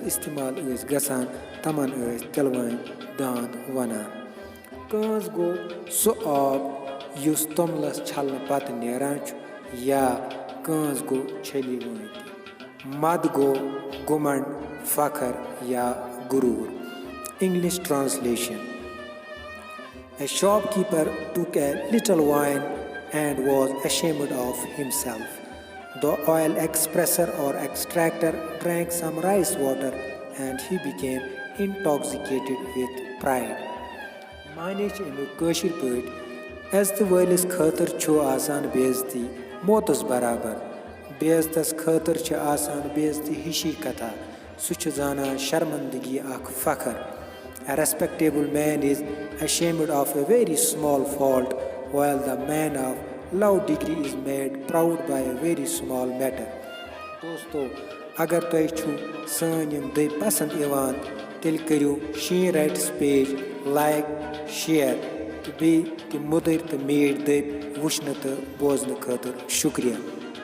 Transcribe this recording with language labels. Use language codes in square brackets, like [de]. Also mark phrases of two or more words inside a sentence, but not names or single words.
[ks] استعمال ٲسۍ گژھان تِمن ٲسۍ تِلہٕ وٲنۍ داند ونان کٲنٛز گوٚو سُہ آب یُس توٚملس چھلنہٕ پتہٕ نیران چھُ یا کٲنٛز گوٚو چھٔلی وٲنۍ تہِ مد گوٚو گُمنڈ فخر یا غروٗر [en] English translation A shopkeeper took a little wine and was ashamed of himself. The oil expresser or extractor drank some rice water and he became intoxicated with pride. [ks] معنی چھِ امیُک کٲشِر پٲٹھۍ عزتہٕ وٲلِس خٲطرٕ چھُ آسان بے عزتی موتس برابر بے عزتس خٲطرٕ چھِ آسان بے عزتی ہِشی کتھا سُہ چھُ زانان شرمندگی اکھ فخر [en] A respectable man is ashamed of a very small fault while the man of low degree is made proud by a very small matter. [ks] دوستو اگر تۄہہِ چھُ سٲنۍ یِم دٔبۍ پسنٛد یِوان تیٚلہِ کٔرِو شیٖن رایٹس پیج [en] like share [ks] تہٕ بیٚیہِ تِم مٔدٕرۍ تہٕ میٖٹھۍ دٔبۍ وٕچھنہٕ تہٕ بوزنہٕ خٲطرٕ شُکریہ